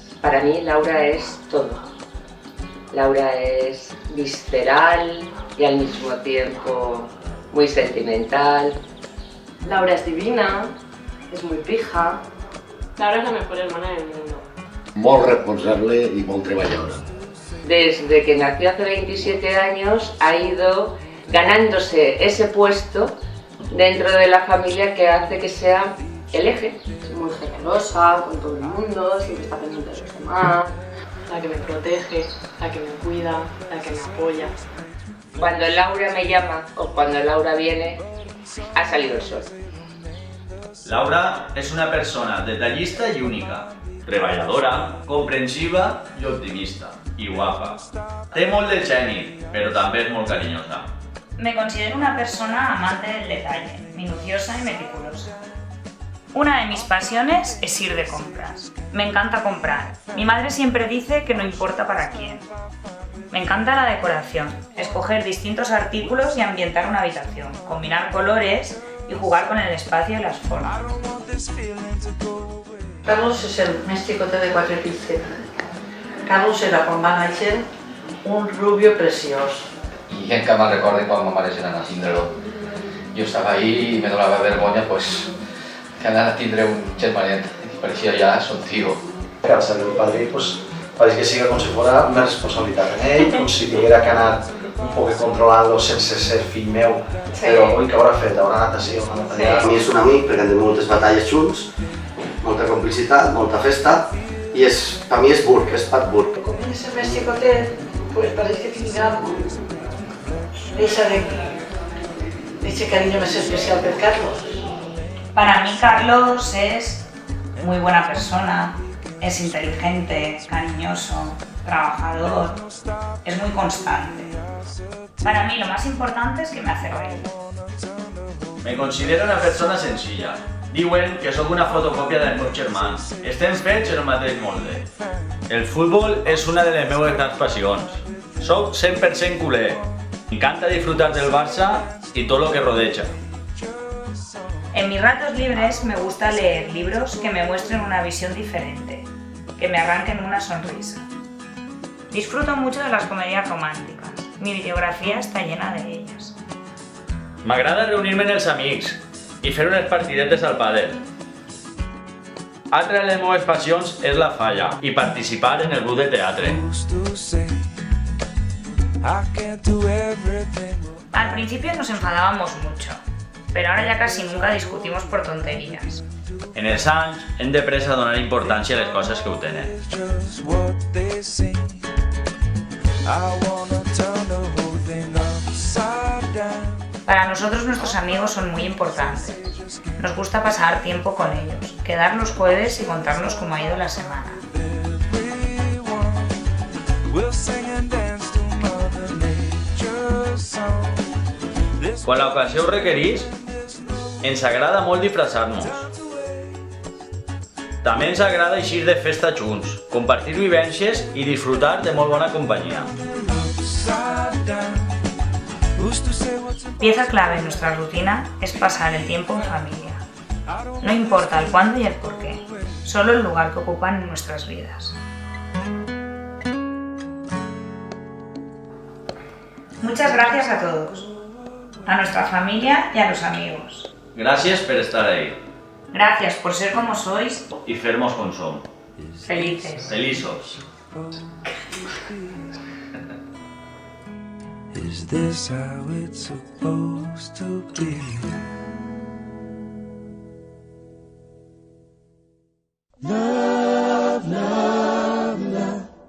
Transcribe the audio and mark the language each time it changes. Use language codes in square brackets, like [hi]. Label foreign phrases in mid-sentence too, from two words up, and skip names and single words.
[es] Para mí Laura es todo. Laura es visceral y al mismo tiempo muy sentimental. Laura es divina, es muy pija. Laura es la mejor hermana del mundo. [ca] Molt responsable y molt treballadora. [es] Desde que nació hace 27 años ha ido ganándose ese puesto dentro de la familia que hace que sea el eje. Es muy generosa con todo el mundo, siempre está pendiente de los demás. La que me protege, la que me cuida, la que me apoya. Cuando Laura me llama o cuando Laura viene, ha salido el sol. [ca] Laura és una persona detallista i única, treballadora, comprensiva i optimista, i guapa. Té molt de geni, però també és molt carinyosa. [es] Me considero una persona amante del detalle, minuciosa y meticulosa. Una de mis pasiones es ir de compras. Me encanta comprar. Mi madre siempre dice que no importa para quién. Me encanta la decoración, escoger distintos artículos y ambientar una habitación, combinar colores y jugar con el espacio y las formas. [ca] Carlos és el més xicotet de 4 fills. Carlos era, quan va néixer, un rubio preciós. Y encara me'n recorde quan ma mare s'anava a tindre-lo. Jo estava ahí i me donava vergonya que anara a tindre un germanet, [es] parecía ya su tío. [ca] Casa del padrí, pareix que siga com si fos una responsabilitat en ell, com si tinguera que anar un poc controlant-lo sense ser fill meu, però oi, què haurà fet? Haurà anat així o no anat allà? A mi és un amic perquè hem de moltes batalles junts, molta complicitat, molta festa, i per mi és Burg, és Pat Burg. Com és el més xicotet, pareix que tinga [es] ese cariño [ca] més especial per Carlos. [es] Para mí Carlos es muy buena persona, es inteligente, cariñoso, trabajador, es muy constante. Para mí lo más importante es que me hace reír. Me considero una persona senzilla. [ca] Diuen que sóc una fotocòpia dels meus germans. Estem fets en el mateix molde. El futbol és una de les meves grans passions. Soc 100% culer. M'encanta disfrutar del Barça [es] y todo lo que [ca] rodeja. [es] En mis ratos libres me gusta leer libros que me muestren una visión diferente, que me arranquen una sonrisa. Disfruto mucho de las comedias románticas. Mi bibliografía está llena de ellas. [ca] M'agrada reunir-me amb els amics i fer unes partidetes al pàdel. Altra de les meves passions és la falla i participar en el grup de teatre. [es] Al principio nos enfadábamos mucho, pero ahora ya casi nunca discutimos por tonterías. [ca] En els anys hem d'aprendre a donar importància a les coses que ho tenen. [es] Para nosotros nuestros amigos son muy importantes. Nos gusta pasar tiempo con ellos, quedar los jueves y contarnos cómo ha ido la semana. [ca] Quan l'ocasió ho requereix, ens agrada molt disfressar-nos. També ens agrada eixir de festa junts, compartir vivències i disfrutar de molt bona companyia. [es] Pieza clave en nuestra rutina es pasar el tiempo en familia. No importa el cuándo y el por qué, solo el lugar que ocupan en nuestras vidas. Muchas gracias a todos, a nuestra familia y a los amigos. [ca] Gràcies per estar ahí. [es] Gracias por ser como sois [ca] i fer-nos com som. [es] Felices. [ca] Feliços. [en] Is this how it's supposed to be? Love, love, love.